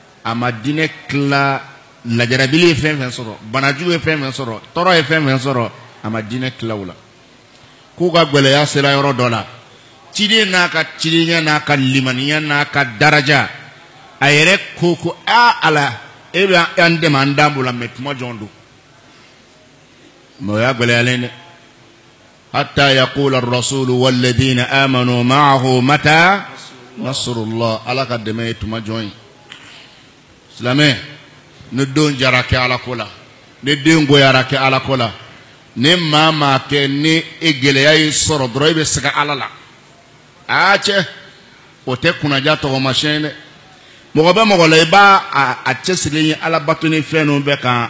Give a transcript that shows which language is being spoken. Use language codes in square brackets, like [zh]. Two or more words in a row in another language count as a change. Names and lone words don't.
[bm] ama dinɛ tila lajarabili ye fɛn fɛn sɔrɔ banajugu ye fɛn fɛn sɔrɔ tɔɔrɔ ye fɛn fɛn sɔrɔ a ma dinɛ tila o la k'u ka gwɛlɛya sera yɔrɔ dɔ la ciden n'a ka cidenya n'a ka limaniya n'a ka daraja a yɛrɛ ko ala e bɛ an dɛmɛ an dan b'o la mɛ tuma jɔn don mɛ o y'a gwɛlɛyalen dɛ [ar] حتى يقول الرسول والذين آمنوا معه متى نصر الله [bm] ala ka dɛmɛ ye tuma jɔn ye silamɛ ne don jara kɛ ala ko la ne den goyara kɛ ala ko la ne maa maa kɛ ni e gɛlɛya y'i sɔrɔ dɔrɔn i bɛ sɛgɛn ala la cɛ o tɛ kunnaja tɔgɔmasiyɛn dɛ mɔgɔ bɛ mɔgɔ la i b'a a cɛsirilen ye ala bato ni fɛn ninnu bɛɛ kan